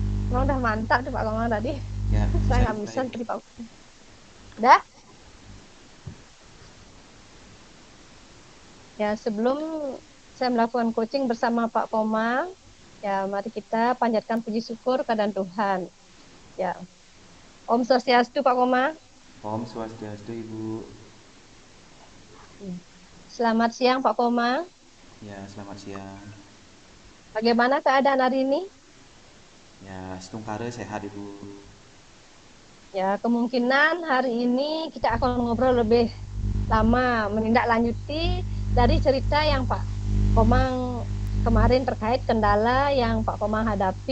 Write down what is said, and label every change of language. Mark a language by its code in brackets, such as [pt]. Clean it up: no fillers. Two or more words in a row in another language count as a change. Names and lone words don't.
[id] Emang udah mantap tuh Pak Komang tadi. Ya, Saya bisa nggak bisa dimulai. tadi Pak. Udah? Ya, sebelum saya melakukan coaching bersama Pak Komang, ya mari kita panjatkan puji syukur kepada Tuhan. Ya, [ban] Om Swastiastu Pak Komang. Om Swastiastu, Ibu. [id] Selamat siang Pak Komang. Ya, selamat siang. Bagaimana keadaan hari ini? Ya, setungkare sehat, Ibu. Ya, kemungkinan hari ini kita akan ngobrol lebih lama, menindaklanjuti dari cerita yang Pak Komang kemarin terkait kendala yang Pak Komang hadapi.